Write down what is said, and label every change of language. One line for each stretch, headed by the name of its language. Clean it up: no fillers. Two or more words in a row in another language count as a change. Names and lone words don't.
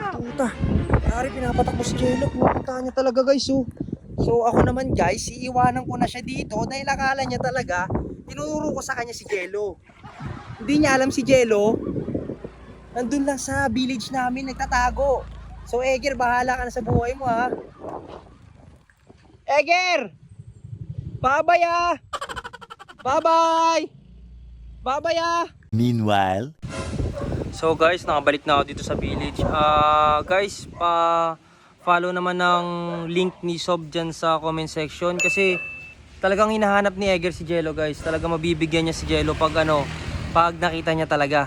Filipino: Puta, pare pinapatakbo si Jello. Pupuntahan niya talaga guys oh. So ako naman guys, iiwanan ko na siya dito dahil akala niya talaga tinuro ko sa kanya si Jello. Hindi niya alam si Jello. Nandun lang sa village namin nagtatago. So Egger, bahala ka na sa buhay mo ha. Egger! Bye-bye ah! Bye-bye! Bye-bye ah! meanwhile, So guys, nakabalik na ako dito sa village. Guys, follow naman ng link ni Sob dyan sa
English: comment section.
Filipino: Kasi talagang hinahanap ni Egger si Jello guys. Talagang mabibigyan niya si Jello pag pag nakita niya talaga.